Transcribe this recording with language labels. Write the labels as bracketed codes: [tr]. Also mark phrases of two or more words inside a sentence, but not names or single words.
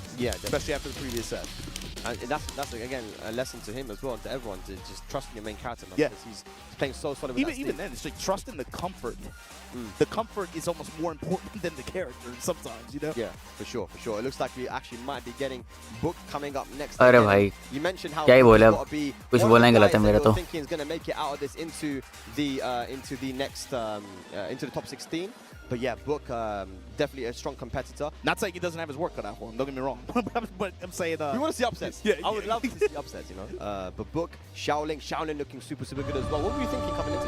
[en] Yeah, especially after the previous set. And that's again a lesson to him as well, and to everyone, to just trust in your main character. Man, because he's playing so solid with even then, it's like trust in the comfort. The comfort is almost more important than the character sometimes, you know? Yeah, for sure. It looks like we actually might be getting Book coming up next. [hi] अरे भाई, [en] you mentioned how [hi] क्या ही बोले अब, कुछ बोलना ही गलत है मेरा तो. [en] Thinking is going to make it out of this into the next into the top 16. But yeah, Book definitely a strong competitor. Not saying he doesn't have his work cut out for him. Don't get me wrong. But I'm saying we want to see upsets. I would love to see upsets, you know. But Book, Shaolin looking super good as well. What were you thinking coming into this?